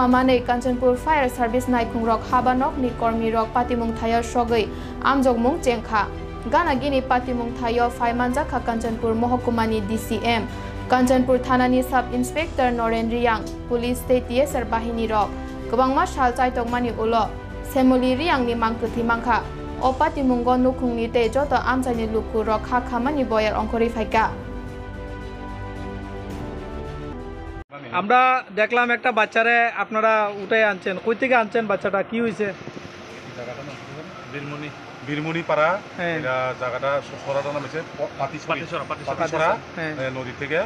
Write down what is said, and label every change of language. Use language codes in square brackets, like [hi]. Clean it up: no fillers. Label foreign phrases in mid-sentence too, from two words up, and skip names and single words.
[trp] Mane Kanchanpur Fire Service Naikhungrok Habanok ni Kormi Rok Patimung Thayo Shogei Amjogmung Chengkha Gana Gini Patimung Thayo Phaimanjakha Kanchanpur Mohkumani DCM Kanchanpur Thanani [en] Sub Inspector [trp] Noren Riyang Police State TSR Bahini Rok Kabangma Shal Chaitokmani Ulo Semoli Riyang ni Mangkuthi Mangkha Opati Mungo Nukungni Te Joto Amchani Lukurok Hakhamani Boyar Onkori Phaika [bn] আমরা দেখলাম একটা বাচ্চারে আপনারা উঠে আনছেন, কই থেকে আনছেন বাচ্চাটা, কি হয়েছে? জায়গাটা না বীরমণি পাড়া, এটা জায়গাটা সরাটা নাম হচ্ছে পাতিছড়া নদী থেকে।